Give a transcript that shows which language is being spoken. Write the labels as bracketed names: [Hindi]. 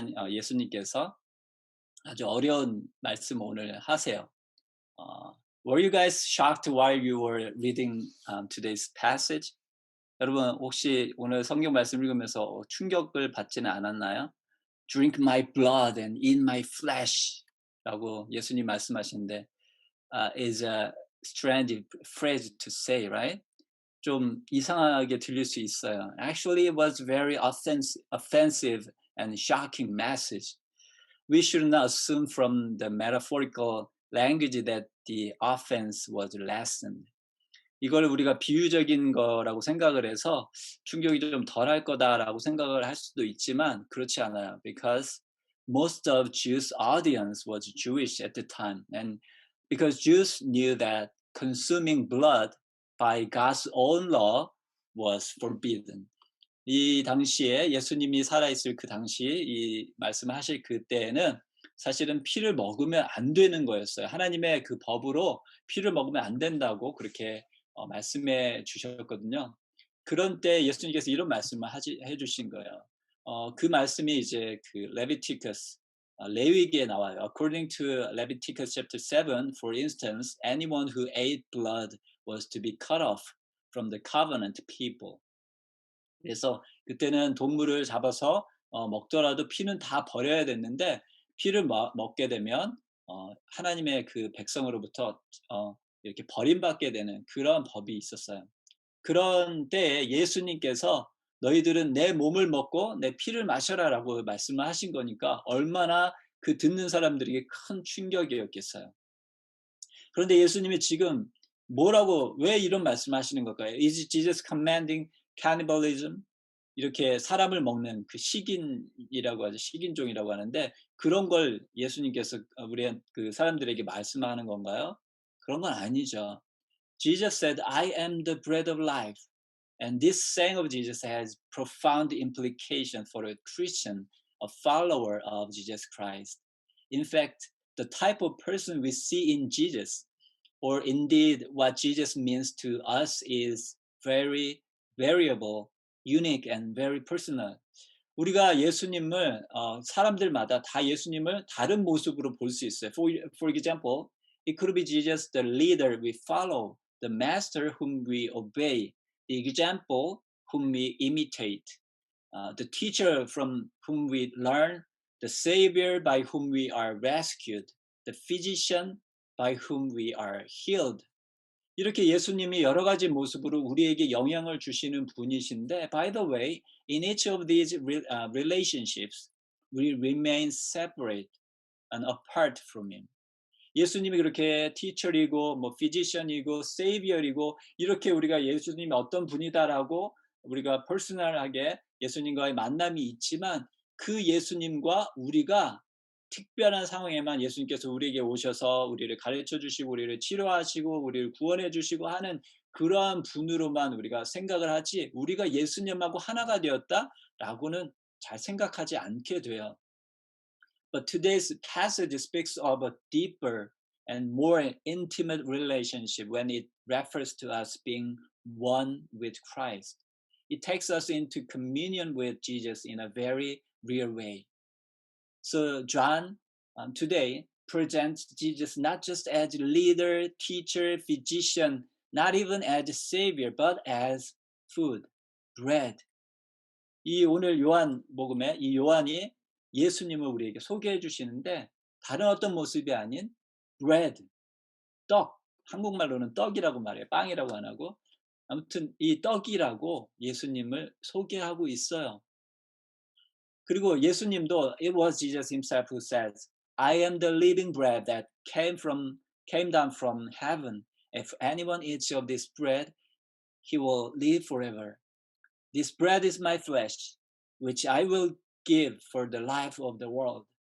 [Korean] 예수님께서 아주 어려운 말씀 오늘 하세요. [English] Were you guys shocked while you were reading today's passage? [Korean] 여러분 혹시 오늘 성경 말씀 읽으면서 충격을 받지는 않았나요? [English] Drink my blood and eat my flesh [Korean] 라고 예수님 말씀하시는데 [English] is a strange phrase to say, right? [Korean] 좀 이상하게 들릴 수 있어요. [English] Actually, it was very offensive and shocking message. We should not assume from the metaphorical language that the offense was lessened. [Korean] 이걸 우리가 비유적인 거라고 생각을 해서 충격이 좀 덜할 거다라고 생각을 할 수도 있지만 그렇지 않아요. [English] Because most of Jews' audience was Jewish at the time. And because Jews knew that consuming blood by God's own law was forbidden. [Korean] 이 당시에 예수님이 살아있을 그 당시 이 말씀하실 그때에는 사실은 피를 먹으면 안 되는 거였어요. 하나님의 그 법으로 피를 먹으면 안 된다고 그렇게 말씀해 주셨거든요. 그런 때 예수님께서 이런 말씀을 해주신 거예요. 그 말씀이 이제 그 레비티커스 레위기에 나와요. [English] According to Leviticus chapter 7, for instance, anyone who ate blood was to be cut off from the covenant people. [Korean] 그래서 그때는 동물을 잡아서 먹더라도 피는 다 버려야 됐는데 피를 먹게 되면 하나님의 그 백성으로부터 이렇게 버림받게 되는 그런 법이 있었어요. 그런 때에 예수님께서 너희들은 내 몸을 먹고 내 피를 마셔라라고 말씀을 하신 거니까 얼마나 그 듣는 사람들에게 큰 충격이었겠어요. 그런데 예수님이 지금 뭐라고 왜 이런 말씀하시는 걸까요? [English] Is Jesus commanding cannibalism? [Korean] 이렇게 사람을 먹는 그 식인이라고 하죠. 식인종이라고 하는데 그런 걸 예수님께서 우리 그 사람들에게 말씀하는 건가요? 그런 건 아니죠. [English] Jesus said, I am the bread of life. And this saying of Jesus has profound implication for a Christian, a follower of Jesus Christ. In fact, the type of person we see in Jesus, or indeed what Jesus means to us, is very variable, unique, and very personal. [Korean] 우리가 예수님을 사람들마다 다 예수님을 다른 모습으로 볼 수 있어요. [English] For example, it could be Jesus, the leader we follow, the master whom we obey, the example whom we imitate, the teacher from whom we learn, the savior by whom we are rescued, the physician by whom we are healed. [Korean] 이렇게 예수님이 여러 가지 모습으로 우리에게 영향을 주시는 분이신데, [English] by the way, in each of these relationships, we remain separate and apart from Him. [Korean] 예수님이 그렇게 teacher이고, 뭐 physician이고, savior이고, 이렇게 우리가 예수님이 어떤 분이다라고 우리가 퍼스널하게 예수님과의 만남이 있지만, 그 예수님과 우리가 특별한 상황에만 예수님께서 우리에게 오셔서 우리를 가르쳐 주시고 우리를 치료하시고 우리를 구원해 주시고 하는 그러한 분으로만 우리가 생각을 하지 우리가 예수님하고 하나가 되었다라고는 잘 생각하지 않게 돼요. [English] But today's passage speaks of a deeper and more intimate relationship when it refers to us being one with Christ. It takes us into communion with Jesus in a very real way. So John today presents Jesus not just as leader, teacher, physician, not even as savior, but as food, bread. [Korean] 이 오늘 요한 복음에 이 요한이 예수님을 우리에게 소개해 주시는데 다른 어떤 모습이 아닌 bread, 떡, 한국말로는 떡이라고 말해요. 빵이라고 안 하고. 아무튼 이 떡이라고 예수님을 소개하고 있어요. 그리고 예수님도 [English] it was Jesus himself who says, I am the living bread that came down from heaven. If anyone eats of this bread, he will live forever. This bread is my flesh, which I will give for the life of the world.